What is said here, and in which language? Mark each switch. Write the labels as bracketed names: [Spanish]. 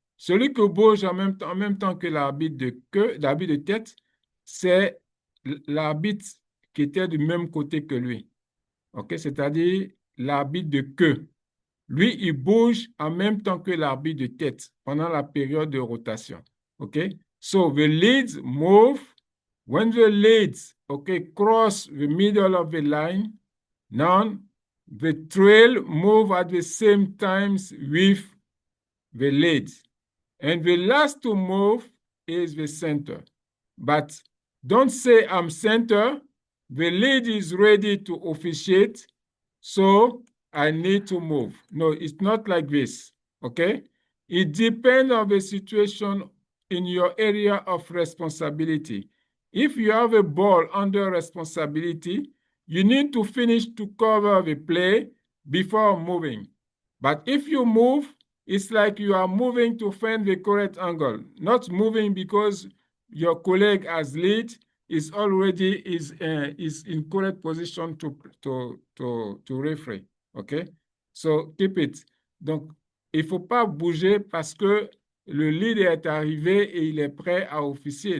[French] Celui qui bouge en même temps que l'arbitre l'arbitre de tête, c'est l'arbitre qui était du même côté que lui. OK? C'est-à-dire l'arbitre de queue. Lui, il bouge en même temps que l'arbitre de tête pendant la période de rotation. [English] OK? So the leads move. When the leads, okay, cross the middle of the line, now the trail move at the same times with the lead. And the last to move is the center. But don't say I'm center. The lead is ready to officiate, so I need to move. No, it's not like this, okay? It depends on the situation in your area of responsibility. If you have a ball under responsibility, you need to finish to cover the play before moving. But if you move, it's like you are moving to find the correct angle, not moving because your colleague as lead is already is in correct position to referee. OK? So keep it. [French] Donc, il ne faut pas bouger parce que le lead est arrivé et il est prêt à officier.